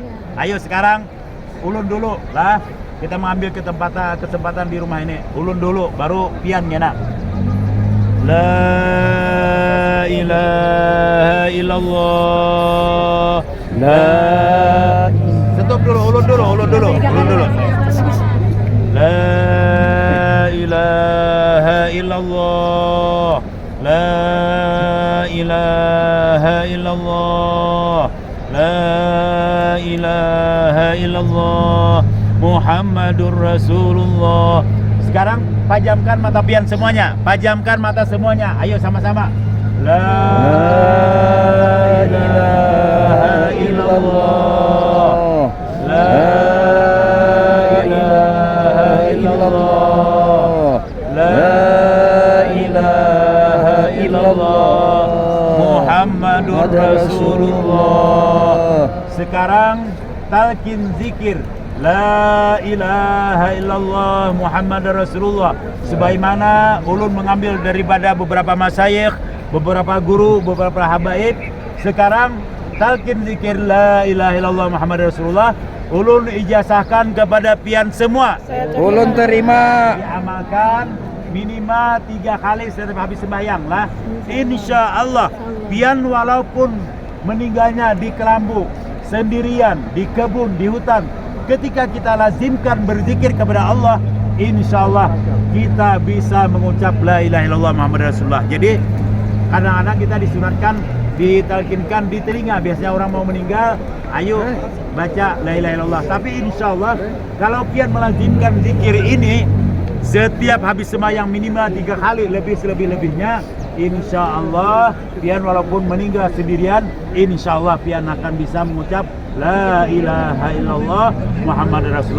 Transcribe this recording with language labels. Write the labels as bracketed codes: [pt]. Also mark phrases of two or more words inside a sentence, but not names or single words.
[bjn] Ayo sekarang ulun dulu lah. Kita mengambil kesempatan di rumah ini. Ulun dulu, baru pian ya nak. [ar] لا إله إلا الله. [bjn] Stop dulu, ulun dulu. [ar] لا إله إلا الله. لا إله إلا الله. لا إله إلا الله محمد رسول الله. [bjn] Sekarang pajamkan mata pian semuanya. Pajamkan mata semuanya. Ayo sama-sama. [ar] لا إله إلا الله. لا إله إلا الله. لا إله إلا الله محمد رسول الله. [bjn] Sekarang talqin zikir [ar] لا إله إلا الله محمد رسول الله, [bjn] sebagaimana ulun mengambil daripada beberapa masyayikh, beberapa guru, beberapa habaib. Sekarang talqin zikir [ar] لا إله إلا الله محمد رسول الله [bjn] ulun ijazahkan kepada pian semua. Ulun terima. Diamalkan minimal 3 kali setiap habis sembahyang lah. [ar] إن شاء الله [bjn] pian walaupun meninggalnya di kelambu, sendirian, di kebun, di hutan, ketika kita lazimkan berzikir kepada Allah, [ar] إن شاء الله [bjn] kita bisa mengucap [ar] لا إله إلا الله محمد رسول الله. [bjn] Jadi kadang-kadang kita disuratkan, ditalkinkan di telinga. Biasanya orang mau meninggal, ayo baca [ar] لا إله إلا الله. [bjn] Tapi [ar] إن شاء الله [bjn] kalau pian melazimkan zikir ini setiap habis sembahyang minimal 3 kali, lebih selebih-lebihnya, [ar] إن شاء الله [bjn] pian walaupun meninggal sendirian, [ar] إن شاء الله [bjn] pian akan bisa mengucap [ar] لا إله إلا الله محمد رسول الله.